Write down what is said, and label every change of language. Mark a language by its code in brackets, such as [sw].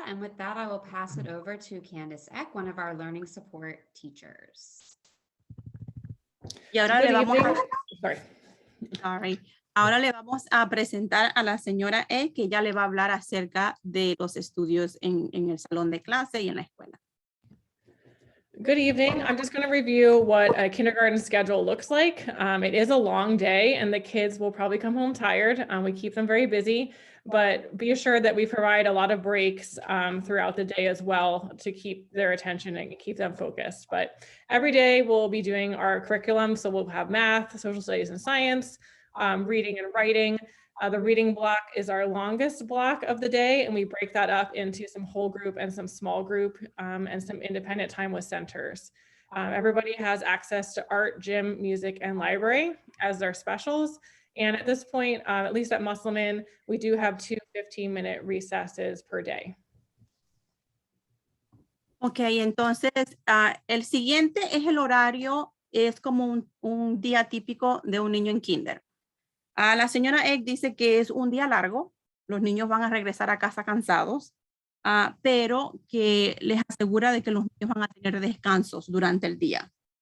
[en] And with that, I will pass it over to Candace Eck, one of our learning support teachers. [es] Y ahora [en] Good [es] le vamos [en] evening. Sorry. [es] Ahora le vamos a presentar a la señora E, que ya le va a hablar acerca de los estudios en el salón de clase y en la escuela. [en] Good evening. I'm just going to review what a kindergarten schedule looks like. It is a long day and the kids will probably come home tired. We keep them very busy, but be assured that we provide a lot of breaks throughout the day as well to keep their attention and keep them focused. But every day we'll be doing our curriculum. So we'll have math, social studies and science, reading and writing. The reading block is our longest block of the day, and we break that up into some whole group and some small group and some independent time with centers. Everybody has access to art, gym, music, and library as their specials. And at this point, at least at Musselman, we do have 2 15-minute recesses per day. [es] Ok, entonces el siguiente es el horario, es como un día típico de un niño en kinder. La señora Eck dice que es un día largo, los niños van a regresar a casa cansados, pero que les asegura de que los niños van a tener descansos durante el día.